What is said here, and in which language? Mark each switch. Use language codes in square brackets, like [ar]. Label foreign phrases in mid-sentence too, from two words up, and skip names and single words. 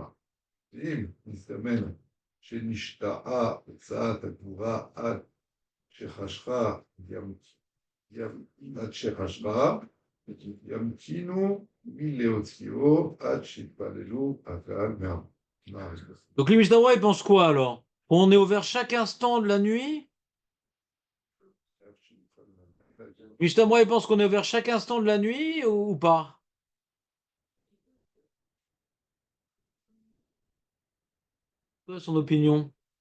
[he] ואם נזדמן שנשתעה הוצאת הגבורה עד שחשכה, ימתינו מלהוציאו עד שיתפללו הקהל מהארץ. [fr] Donc les Mishnah Bora, ils pensent quoi alors? On est ouvert chaque instant de la nuit? Mishnah Bora, ils pensent qu'on est ouvert chaque instant de la nuit ou pas? Quelle est son opinion?